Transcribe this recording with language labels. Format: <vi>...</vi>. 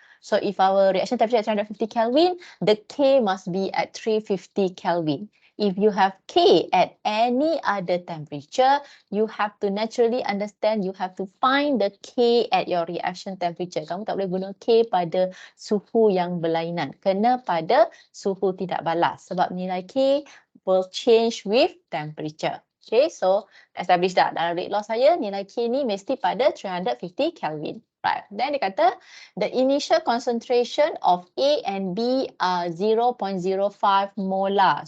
<en>So if our reaction temperature at 350 Kelvin, the K must be at 350 Kelvin. If you have K at any other temperature, you have to naturally understand, you have to find the K at your reaction temperature.</en> <ms>Kamu tak boleh guna K pada suhu yang berlainan. Kena pada suhu tidak balas. Sebab nilai</ms> <en>K will change with temperature.</en> <ms>Okay, so establish dah. Dalam rate law saya, nilai K ni mesti pada 350 Kelvin. Right.</ms> <en>Then</en> <ms>dia kata,</ms> <en>the initial concentration of A and B are 0.05 molar.</en>